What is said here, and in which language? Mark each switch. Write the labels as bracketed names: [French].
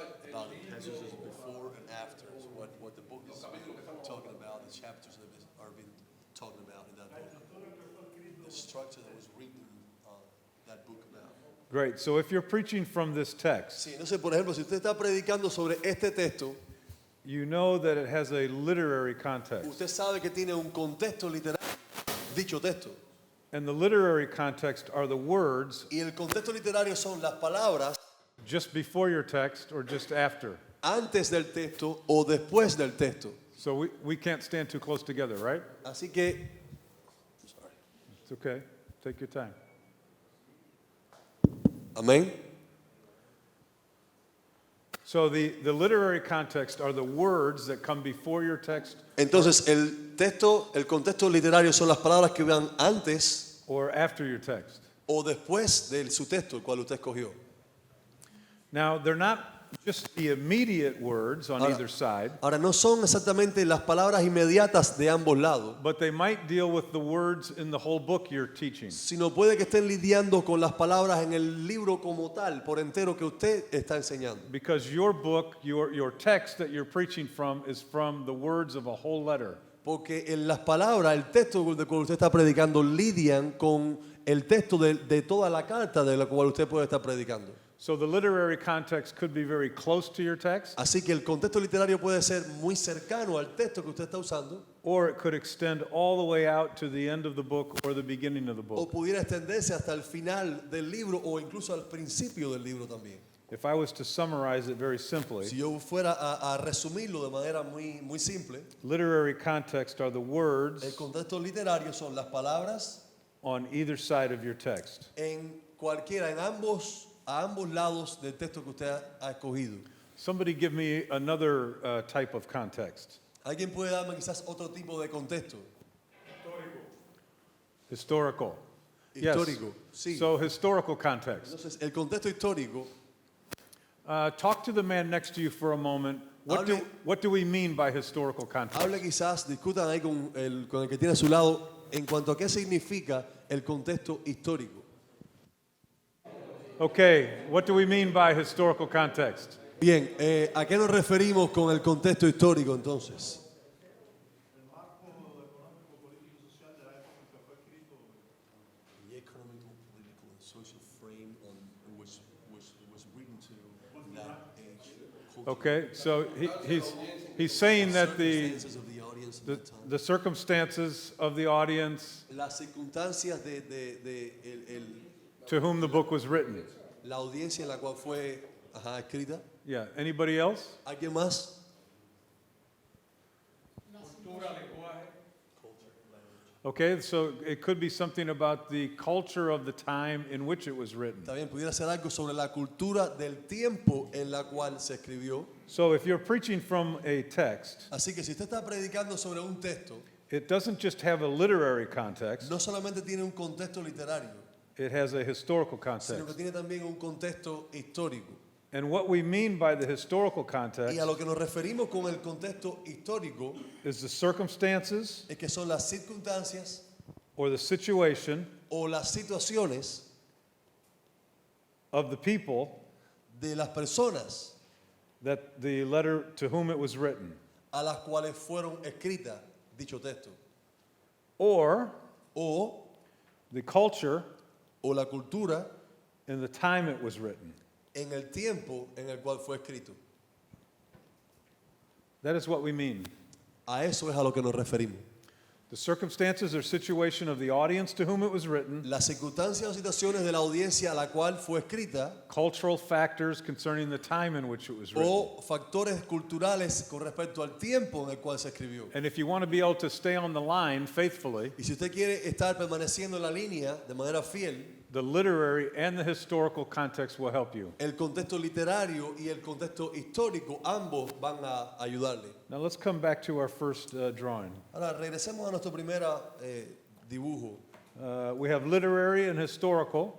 [English] About passages before and after. What the book is talking about, the chapters that are being talking about in that book. The structure that was written that book about. Great. So if you're preaching from this text, [Spanish] Sí, entonces, por ejemplo, si usted está predicando sobre este texto, [English] you know that it has a literary context. [Spanish] usted sabe que tiene un contexto literario, dicho texto. [English] And the literary context are the words [Spanish] Y el contexto literario son las palabras [English] just before your text or just after. [Spanish] antes del texto o después del texto. [English] So we can't stand too close together, right? [Spanish] Así que, [English] It's okay. Take your time. [Spanish] amén. [English] So the literary context are the words that come before your text [Spanish] Entonces, el contexto literario son las palabras que van antes [English] or after your text. [Spanish] o después de su texto, el cual usted escogió. [English] Now, they're not just the immediate words on either side, [Spanish] Ahora, no son exactamente las palabras inmediatas de ambos lados, [English] but they might deal with the words in the whole book you're teaching. [Spanish] sino puede que estén lidiando con las palabras en el libro como tal, por entero, que usted está enseñando. [English] Because your book, your text that you're preaching from is from the words of a whole letter. [Spanish] Porque en las palabras, el texto del cual usted está predicando, lidian con el texto de toda la carta de la cual usted puede estar predicando. [English] So the literary context could be very close to your text, [Spanish] Así que el contexto literario puede ser muy cercano al texto que usted está usando, [English] or it could extend all the way out to the end of the book or the beginning of the [Spanish] o [English] book. [Spanish] pudiera extenderse hasta el final del libro o incluso al principio del libro también. [English] If I was to summarize it very simply, [Spanish] Si yo fuera a resumirlo de manera muy simple, [English] literary context are the [Spanish] el [English] words [Spanish] contexto literario son las palabras [English] on either side of your text. [Spanish] en cualquiera, a ambos lados del texto que usted ha escogido. [English] Somebody give me another type of context. [Spanish] ¿Alguien puede darme quizás otro tipo de contexto? [English] Historical. [Spanish] Histórico, [English] Yes. [Spanish] sí. [English] So historical context. [Spanish] Entonces, el contexto histórico, [English] Talk to the man next to you for a moment. What do we mean by historical context? [Spanish] hable quizás, discutan ahí con el que tiene a su lado en cuanto a qué significa el contexto histórico. [English] Okay, what do we mean by historical context? [Spanish] Bien, ¿a qué nos referimos con el contexto histórico entonces? [English] The economical, political, and social frame on which was written to that age. Okay, so he's saying that Circumstances of the audience at that time. the circumstances of the audience [Spanish] Las circunstancias de [English] to whom the book was written. [Spanish] la audiencia en la cual fue escrita. [English] Yeah, anybody else? [Spanish] ¿Alguien más? [English] Okay, so it could be something about the culture of the time in which it was written. [Spanish] También pudiera ser algo sobre la cultura del tiempo en la cual se escribió. [English] So if you're preaching from a text, [Spanish] Así que si usted está predicando sobre un texto, [English] it doesn't just have a literary context, [Spanish] no solamente tiene un contexto literario, [English] it has a historical [Spanish] sino que [English] context. [Spanish] tiene también un contexto histórico. [English] And what we mean by the historical [Spanish] Y [English] context [Spanish] a lo que nos referimos con el contexto histórico [English] is the circumstances [Spanish] es que son las circunstancias [English] or the situation [Spanish] o las situaciones [English] of the people [Spanish] de las personas [English] that the letter to whom it was written, [Spanish] a las cuales fueron escritas dicho texto, [English] or [Spanish] o [English] the culture [Spanish] la cultura [English] in the time it was written. [Spanish] en el tiempo en el cual fue escrito. [English] That is what we mean. [Spanish] A eso es a lo que nos referimos. [English] The circumstances or situation of the audience to whom it was written, [Spanish] Las circunstancias o situaciones de la audiencia a la cual fue escrita [English] cultural factors concerning the time in which it was written. [Spanish] o factores culturales con respecto al tiempo en el cual se escribió. [English] And if you want to be able to stay on the line faithfully, [Spanish] Y si usted quiere estar permaneciendo en la línea de manera fiel, [English] the literary and the historical context will help you. [Spanish] el contexto literario y el contexto histórico, ambos van a ayudarle. [English] Now let's come back to our first drawing. [Spanish] Ahora, regresemos a nuestro primer dibujo. [English] We have literary and historical.